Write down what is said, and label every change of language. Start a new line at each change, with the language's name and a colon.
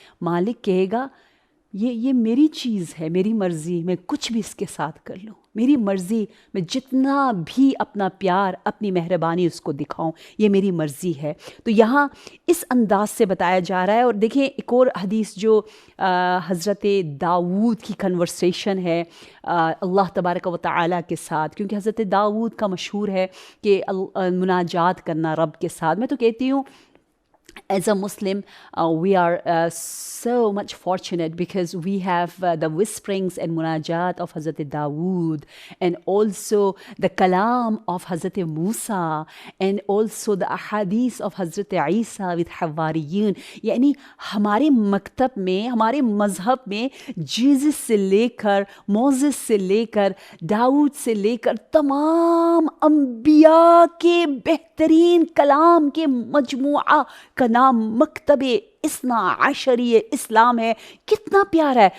Urdu: مالک کہے گا یہ میری چیز ہے، میری مرضی، میں کچھ بھی اس کے ساتھ کر لوں، میری مرضی، میں جتنا بھی اپنا پیار اپنی مہربانی اس کو دکھاؤں، یہ میری مرضی ہے. تو یہاں اس انداز سے بتایا جا رہا ہے. اور دیکھیں ایک اور حدیث جو حضرت داؤد کی کنورسیشن ہے اللہ تبارک و تعالیٰ کے ساتھ، کیونکہ حضرت داؤد کا مشہور ہے کہ مناجات کرنا رب کے ساتھ. میں تو کہتی ہوں
English: as a Muslim, we are so much fortunate because we have the whisperings and munajat of Hazrat Dawood, and also the kalam of Hazrat Musa, and also the ahadith of Hazrat Isa with Hawariyun.
Urdu: یعنی ہمارے مکتب میں، ہمارے مذہب میں Jesus سے لے کر، موزس سے لے کر، داؤد سے لے کر تمام انبیاء کے بہترین کلام کے مجموعہ کا نام مکتب اثنا عشری اسلام ہے. کتنا پیارا ہے.